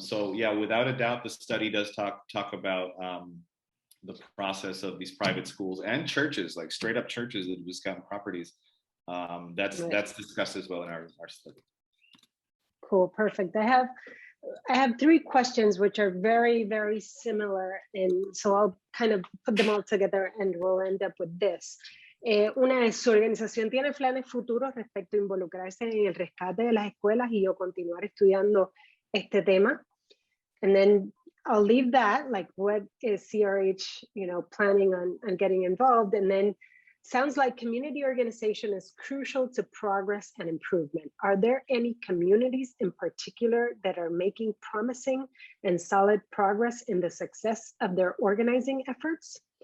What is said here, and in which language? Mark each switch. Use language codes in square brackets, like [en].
[en] So yeah, without a doubt, the study does talk about the process of these private schools and churches, like straight up churches that just gotten properties. That's discussed as well in our study. Cool, perfect. I have three questions which are very, very similar, and so I'll kind of put them all together and we'll end up with this. [es] Una es, su organización tiene planes futuros respecto a involucrarse en el rescate de las escuelas y yo continuar estudiando este tema. [en] And then I'll leave that, like what is CRH, you know, planning on getting involved. And then sounds like community organization is crucial to progress and improvement. Are there any communities in particular that are making promising and solid progress in the success of their organizing efforts?